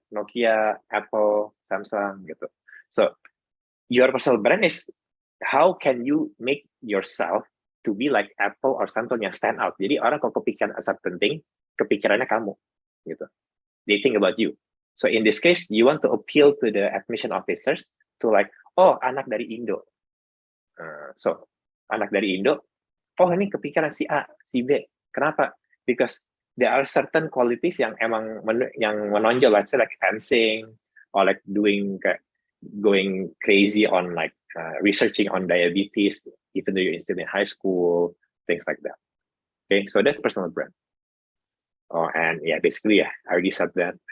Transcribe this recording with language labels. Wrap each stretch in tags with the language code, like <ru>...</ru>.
<en>Nokia, Apple, Samsung, gitu. So your personal brand is how can you make yourself to be like Apple or Samsung</en> <id>yang</id> <en>stand out.</en> <id>Jadi orang kalau kepikiran</id> <en>a certain thing,</en> <id>kepikirannya kamu, gitu.</id> <en>They think about you. So in this case, you want to appeal to the admission officers to like, oh</en> <id>anak dari Indo. So anak dari Indo, oh ini kepikiran si A, si B. Kenapa?</id> <en>Because there are certain qualities</en> <id>yang emang yang menonjol,</id> <en>let's say like fencing or like going crazy on like researching on diabetes, even though you're still in high school, things like that. Okay, so that's personal brand. Oh, and yeah, basically, yeah, I already said that.</en>